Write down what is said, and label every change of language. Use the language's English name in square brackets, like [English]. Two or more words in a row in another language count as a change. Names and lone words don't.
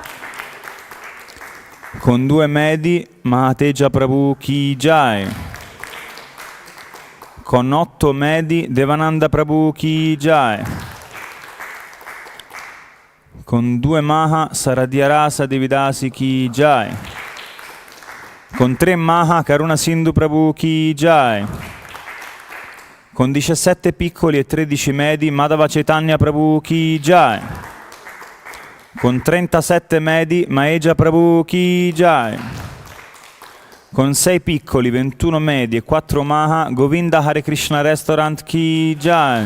[Italian] Con 2 medi Mahateja Prabhu [Hindi] की जय. [Italian] Con 8 medi Devananda Prabhu [Hindi] की जय. [Italian] Con 2 Maha Saradhyarasa Devidasi [Hindi] की जय. [Italian] Con 3 Maha Karuna Sindhu Prabhu [Hindi] की जय. [Italian] Con 17 piccoli e 13 medi Madhava Chaitanya Prabhu [Hindi] की जय. [Italian] Con 37 medi Maheja Prabhu [Hindi] की जय. [Italian] Con 6 piccoli, 21 medi e 4 Maha Govinda Hare Krishna Restaurant [Hindi] की जय.